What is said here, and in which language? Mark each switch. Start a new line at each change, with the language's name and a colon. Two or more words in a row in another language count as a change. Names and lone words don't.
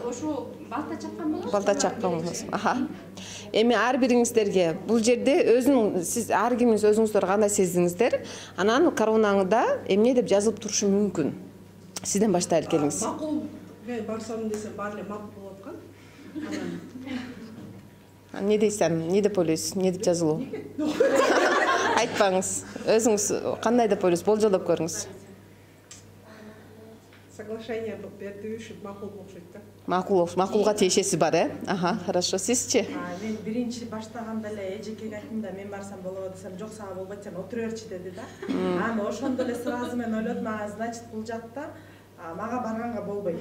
Kyrgyz: Ошо балта чаккан болот. Балта чаккан болот. Аха. Эми ар бириңиздерге бул жерде сиз ар кимиңиз өзүңүздөр кандай сездиңиздер? Анан коронаңда эмне деп жазылып турушу мүмкүн? Сизден баштайлы, келиңиз. Макул, мен барсам десе баары эле макул болуп аткан.
Kazakh: Не дейсің? Не деп ойлайсыз? Не деп жазылу? Айтпаңыз. Өзіңіз қандай деп ойлайсыз? Болжолдоп көріңіз.
Kyrgyz: Соглашение берди үшін макул окшойт да. Макулга тиешеси бар, Аха, хорошо. Сизчи? Мен биринчи баштаганда эле эжекеге айттым да, мен барсам болобу десем, жок сага болбойт, сен отура берчи деди да. Аны ошондо эле сразу мен ойлодум, значит бул жакта мага барганга болбойт.